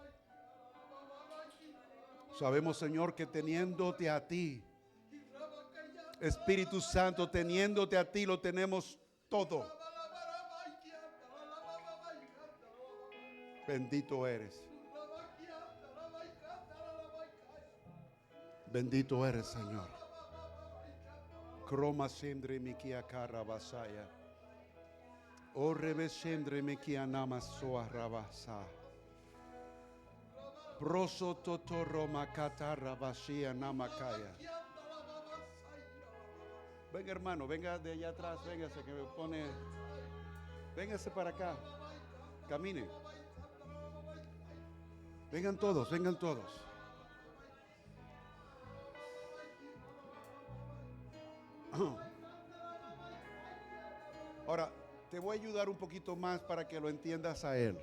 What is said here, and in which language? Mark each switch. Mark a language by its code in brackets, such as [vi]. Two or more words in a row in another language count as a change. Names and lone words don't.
[es] Sabemos, Señor, que teniéndote a ti, Espíritu Santo, teniéndote a ti, lo tenemos todo. Bendito eres. Bendito eres, Señor. Croma sendre mikia karabasaya. O revesendre mikia namasoa rabasa. Proso totoro makata rabashia namakaya. Venga, hermano, venga de allá atrás, véngase que me pone. Véngase para acá. Camine. Vengan todos, vengan todos. Ahora, te voy a ayudar un poquito más para que lo entiendas a Él.